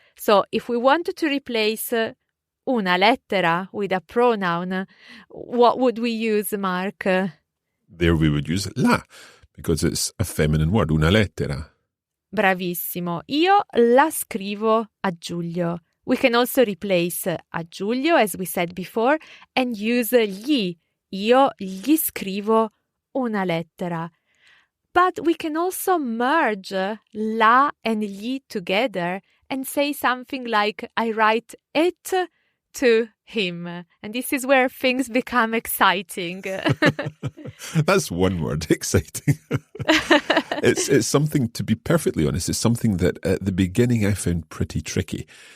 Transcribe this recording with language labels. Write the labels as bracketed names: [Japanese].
[English] So if we wanted to replace una lettera with a pronoun, what would we use, Mark? There we would use la, because it's a feminine word, una lettera. [Italian] Bravissimo. Io la scrivo a Giulio. [English] We can also replace a Giulio, as we said before, and use gli. [Italian] Io gli scrivo una lettera. [English] But we can also merge la and gli together and say something like, I write it to him. And this is where things become exciting. That's one word, exciting. It's something, to be perfectly honest, it's something that at the beginning I found pretty tricky.